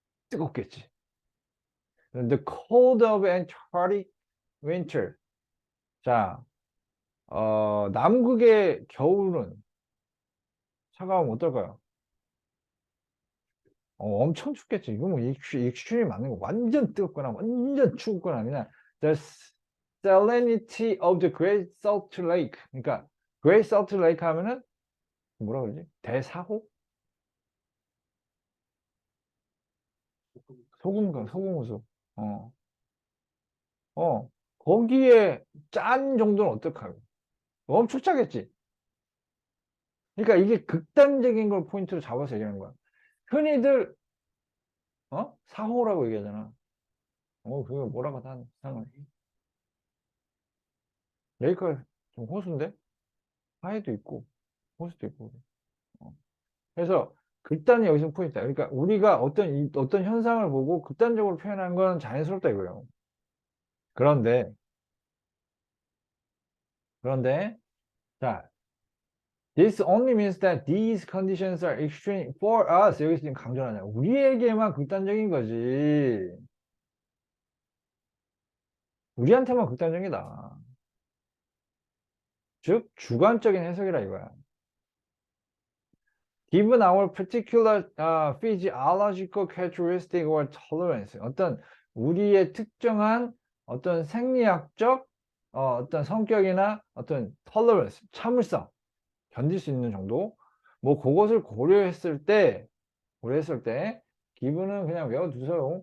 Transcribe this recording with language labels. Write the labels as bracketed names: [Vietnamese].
[Korean] 뜨겁겠지. [English] The cold of Antarctic winter. [Korean] 자, 남극의 겨울은 차가우면 어떨까요? 엄청 춥겠지. 이거 뭐 익스트림이 맞는 거. 완전 뜨겁거나 완전 추웠거나 그냥 [English] the salinity of the Great Salt Lake. [Korean] 그러니까 Great Salt Lake 하면은 뭐라 그러지? 대사호? 소금호수. 어, 거기에 짠 정도는 어떡하고? 엄청 짜겠지. 그러니까 이게 극단적인 걸 포인트로 잡아서 얘기하는 거야. 흔히들 사호라고 얘기하잖아. 그거 뭐라고 하는 상관. 레이커 좀 호수인데 하해도 있고 호수도 있고. 어. 그래서 극단이 여기서 포인트야. 그러니까 우리가 어떤 현상을 보고 극단적으로 표현하는 건 자연스럽다 이거예요. 그런데 그런데 자, [English] this only means that these conditions are extreme for us. [Korean] 여기서 지금 강조하냐. 우리에게만 극단적인 거지. 우리한테만 극단적이다. 즉 주관적인 해석이라 이거야. [English] Given our particular physiological characteristic or tolerance, [Korean] 어떤 우리의 특정한 어떤 생리학적 어떤 성격이나 어떤 tolerance, 참을성, 견딜 수 있는 정도, 뭐 그것을 고려했을 때, 기분은 그냥 외워두세요.